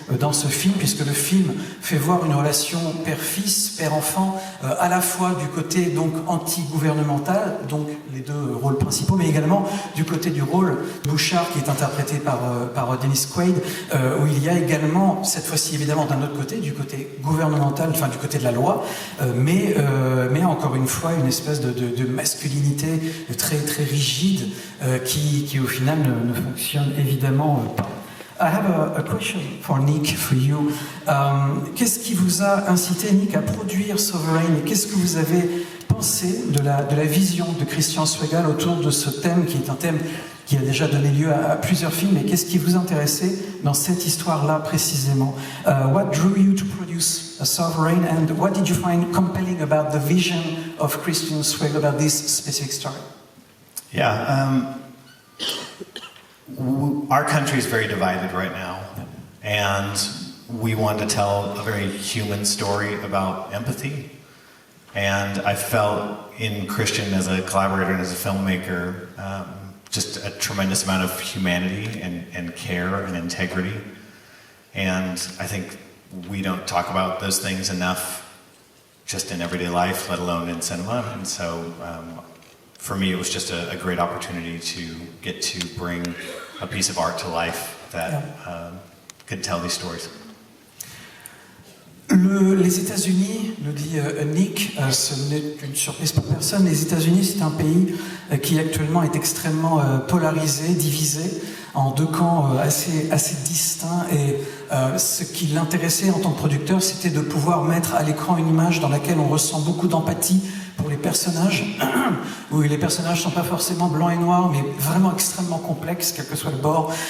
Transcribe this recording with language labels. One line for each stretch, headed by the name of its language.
French: dans ce film, puisque le film fait voir une relation père-fils, père-enfant, à la fois du côté donc anti-gouvernemental, donc les deux rôles principaux, mais également du côté du rôle Bouchard, qui est interprété par Dennis Quaid, où il y a également, cette fois-ci évidemment d'un autre côté, du côté gouvernemental, enfin du côté de la loi, mais encore une fois une espèce de masculinité très, très rigide qui au final ne fonctionne évidemment pas.
English: I have a question for Nick, for you.
French: Qu'est-ce qui vous a incité, Nick, à produire Sovereign, et qu'est-ce que vous avez pensé de la vision de Christian Swegall autour de ce thème, qui est un thème qui a déjà donné lieu à plusieurs films, et qu'est-ce qui vous intéressait dans cette histoire-là précisément?
English: What drew you to produce a Sovereign, and what did you find compelling about the vision of Christian Swegall about this specific story? Yeah. Our country is very divided right now, and we want to tell a very human story about empathy. And I felt in Christian, as a collaborator and as a filmmaker, just a tremendous amount of humanity and care and integrity. And I think we don't talk about those things enough just in everyday life, let alone in cinema. And so for me, it was just a great opportunity to get to bring a piece of art to life that could tell these stories.
French: Les États-Unis, nous dit Nick, ce n'est une surprise pour personne, les États-Unis, c'est un pays qui actuellement est extrêmement polarisé, divisé en deux camps assez distincts, et ce qui l'intéressait en tant que producteur, c'était de pouvoir mettre à l'écran une image dans laquelle on ressent beaucoup d'empathie pour les personnages, où les personnages ne sont pas forcément blancs et noirs, mais vraiment extrêmement complexes, quel que soit le bord.